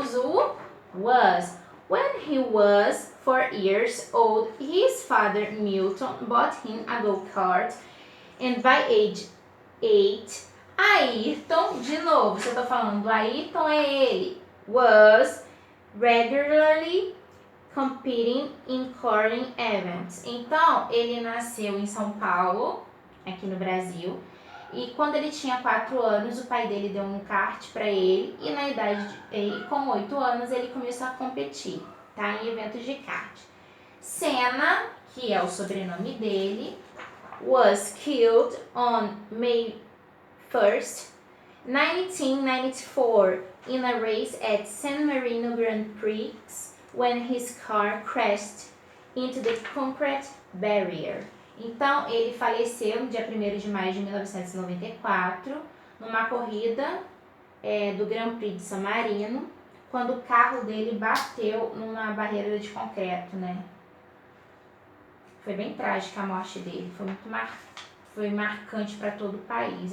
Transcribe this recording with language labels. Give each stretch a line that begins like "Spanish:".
Portuguese: Uso o was.
English: When he was 4 years old, his father Milton bought him a go-kart, and by age 8,
Portuguese: Ayrton, de novo, se eu tô falando do Ayrton, é ele.
English: Was regularly competing in curling events.
Portuguese: Então, ele nasceu em São Paulo, aqui no Brasil. E quando ele tinha 4 anos, o pai dele deu um kart para ele. E na idade com 8 anos, ele começou a competir, tá? Em eventos de kart.
English: Senna,
Portuguese: que é o sobrenome dele,
English: was killed on May 1st, 1994 in a race at San Marino Grand Prix when his car crashed into the concrete barrier.
Portuguese: Então, ele faleceu no dia 1º de maio de 1994, numa corrida do Grand Prix de San Marino, quando o carro dele bateu numa barreira de concreto, né? Foi bem trágica a morte dele, foi marcante para todo o país.